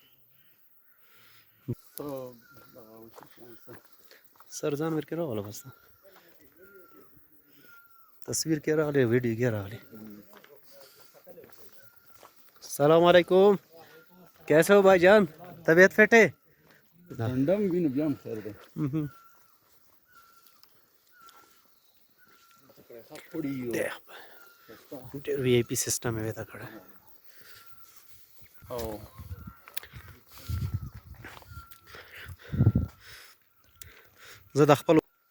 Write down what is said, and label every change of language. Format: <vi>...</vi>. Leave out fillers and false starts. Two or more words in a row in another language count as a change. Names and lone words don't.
<ps>سر ځان ورکې راغله بس تصویر کې راغلی ویډیو کې راغلی.</ps> <ur>السلام علیکم کیسے ہو بھائی جان طبیعت فٹ ہے؟</ur> <ps>ډنډم وي نو بیا هم خیر دی. ډېر</ps> <en>VIP system</en> <ps>یې ویده کړی. زه د خپل</ps>